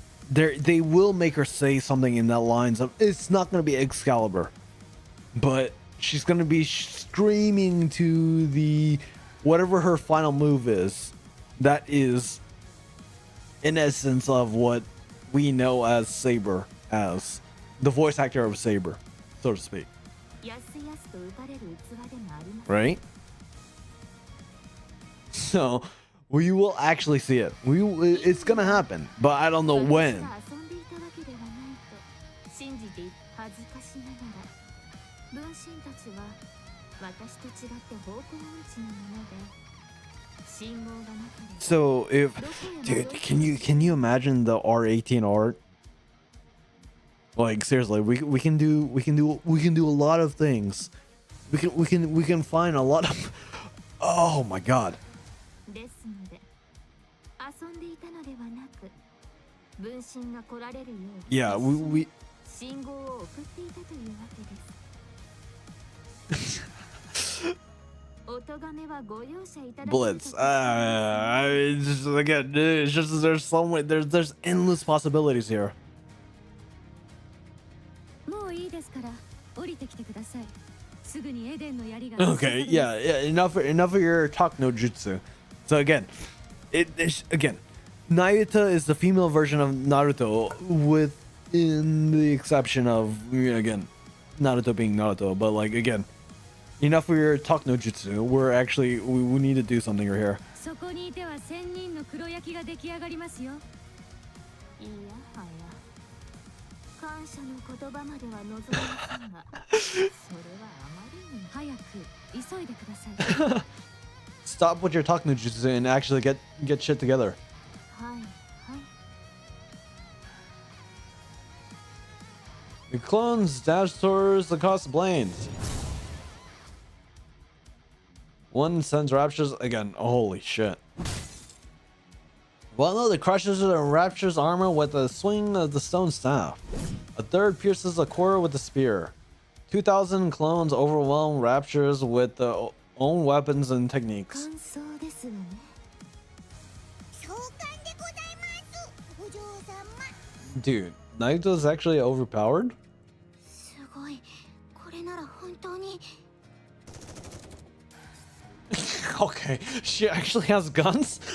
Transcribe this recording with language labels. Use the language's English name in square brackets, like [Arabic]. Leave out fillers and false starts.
[English] They will make her say something in that lines of it's not gonna be Excalibur, but she's gonna be screaming to the whatever her final move is. That is, in essence, of what we know as Saber, as the voice actor of Saber, so to speak. [Japanese] やすやすと打たれる器でもありません [English] Right? So we will actually see it. It's gonna happen, but I don't know [Japanese] 私 [English] when. [Japanese] が遊んでいたわけではないと信じて恥ずかしながら分身たちは私と違って方向音痴なもので信号がなければ [English] So if, dude, can you imagine the R18 art? Like seriously, we can do a lot of things. We can find a lot of. Oh my god. [Japanese] ですので遊んでいたのではなく分身が来られるよう [English] Yeah, we [Japanese] 信号を送っていたというわけです音がめはご容赦いただき [English] Blitz. Just, again, it's just there's so many, there's endless possibilities here. [Japanese] もういいですから降りてきてくださいすぐにエデンの槍が [English] Okay, yeah, enough of your talk no jutsu. So again, again, Naruto is the female version of Naruto, within the exception of again, Naruto being Naruto. But like again, enough of your talk no jutsu. We're actually we need to do something here. [Japanese] そこにいては1000人の黒焼きが出来上がりますよいやはや感謝の言葉までは望みませんがそれはあまりに早く急いでください [English] Stop with your talk no jutsu and actually get shit together. [Japanese] はいはい [English] The clones dash towards the cost plains. One sends raptures again. Holy shit. One of the crushes and raptures armor with a swing of the stone staff. A third pierces a core with a spear. 2,000 clones overwhelm raptures with their own weapons and techniques. [Japanese] 感想ですわね召喚でございますお嬢様 [English] Dude, Naito is actually overpowered? [Japanese] すごいこれなら本当に [English] Okay, she actually has guns?